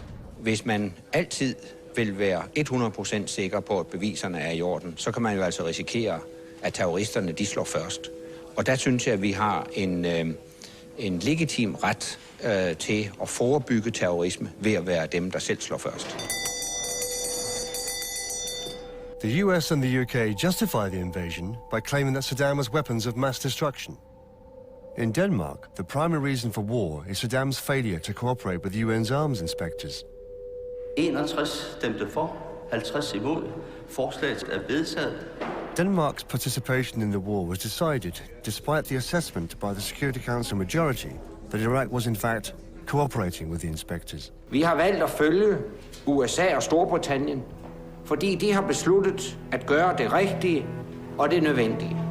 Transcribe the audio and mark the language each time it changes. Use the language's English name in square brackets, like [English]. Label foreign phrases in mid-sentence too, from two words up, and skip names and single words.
[Danish] Hvis man altid vil være 100% sikker på, at beviserne er i orden, så kan man jo altså risikere, at terroristerne de slår først. Og der synes jeg, at vi har en legitim ret til at forebygge terrorisme ved at være dem, der selv slår først. [English] The US and the UK justify the invasion by claiming that Saddam has weapons of mass destruction. In Denmark, the primary reason for war is Saddam's failure to cooperate with UN's arms inspectors. [Danish] 61 stemte for, 50 imod. Forslaget er vedtaget. [English] Denmark's participation in the war was decided despite the assessment by the Security Council majority that Iraq was in fact cooperating with the inspectors. [Danish] Vi har valgt at følge USA og Storbritannien, fordi de har besluttet at gøre det rigtige og det nødvendige.